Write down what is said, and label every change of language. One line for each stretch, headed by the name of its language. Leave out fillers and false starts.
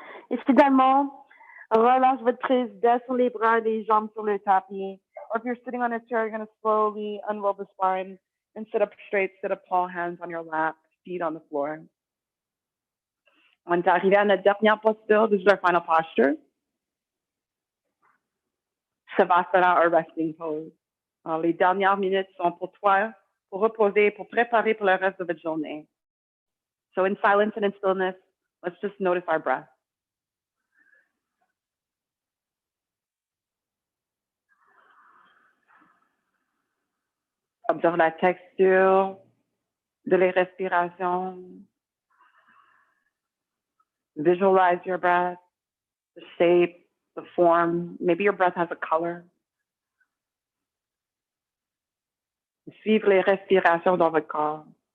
French: Et finalement, relâche votre prise, descends les bras, les jambes sur le tapis.
English: Or if you're sitting on a chair, you're going to slowly unroll the spine and sit up straight, sit up tall, hands on your lap, feet on the floor.
French: On est arrivé à notre dernière posture.
English: This is our final posture. Savasana or resting pose.
French: Alors, les dernières minutes sont pour toi, pour reposer, pour préparer pour le reste de votre journée.
English: So in silence and in stillness, let's just notice our breath.
French: Observe la texture de les respirations.
English: Visualize your breath, the shape, the form. Maybe your breath has a color.
French: Suivre les respirations dans votre corps.